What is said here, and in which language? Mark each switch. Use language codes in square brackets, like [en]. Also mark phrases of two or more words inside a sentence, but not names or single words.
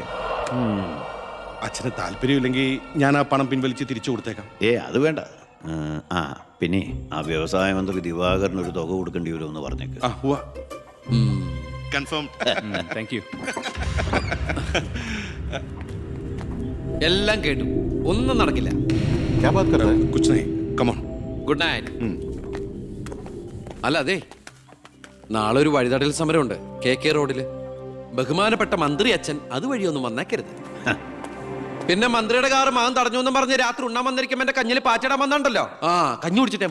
[ml] അച്ഛന് താല്പര്യമില്ലെങ്കിൽ ഞാൻ ആ പണം പിൻവലിച്ച് തിരിച്ചു കൊടുത്തേക്കാം. അത് വേണ്ട. പിന്നെ ആ വ്യവസായ മന്ത്രി ദിവാകരന് ഒരു തുക കൊടുക്കേണ്ടി വരുമെന്ന് പറഞ്ഞേക്ക്. കൺഫേം. [en] thank you. [ml] എല്ലാം കേട്ടു, ഒന്നും നടക്കില്ല. [hi] क्या बात कर रहा है? कुछ नहीं, [en] come on. good night. [ml] അല്ല അതെ, നാളെ ഒരു വഴിതടൽ സമരമുണ്ട് KK റോഡില്. ബഹുമാനപ്പെട്ട മന്ത്രി അച്ഛൻ അതുവഴിയൊന്നും വന്നേക്കരുത്. പിന്നെ മന്ത്രിയുടെ കാറ് മകൻ തടഞ്ഞു എന്നും പറഞ്ഞ് രാത്രി ഉണ്ണാൻ വന്നിരിക്കുമ്പോ എന്റെ കഞ്ഞിൽ പാറ്റിടാൻ വന്നുണ്ടല്ലോ. കഞ്ഞി കുടിച്ചിട്ടേ